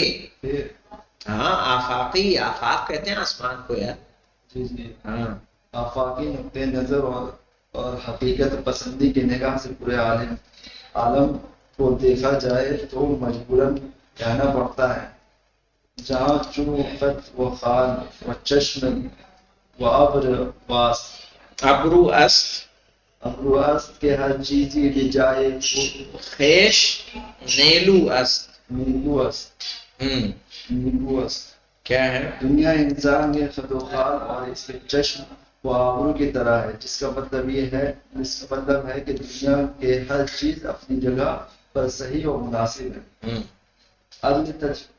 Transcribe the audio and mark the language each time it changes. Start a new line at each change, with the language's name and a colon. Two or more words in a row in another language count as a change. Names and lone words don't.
Urdu: ہاں آفاقی، آفاق کہتے ہیں آسمان کو یار. جی ہاں آفاقی نقطۂ نظر اور حقیقت پسندی کی نگاہ سے پورے عالم کو دیکھا جائے تو مجبوراً کہنا پڑتا ہے
Persian: جہاں چو خط و خال و چشم و ابرو است کے ہر چیزی بجائے خیش نیلو است.
Urdu: کیا ہے؟ دنیا انسان کے خط و خال اور اس کے چشم و آبرو کی طرح ہے، جس کا مطلب ہے کہ دنیا کے ہر چیز اپنی جگہ پر صحیح و مناسب ہے. عدل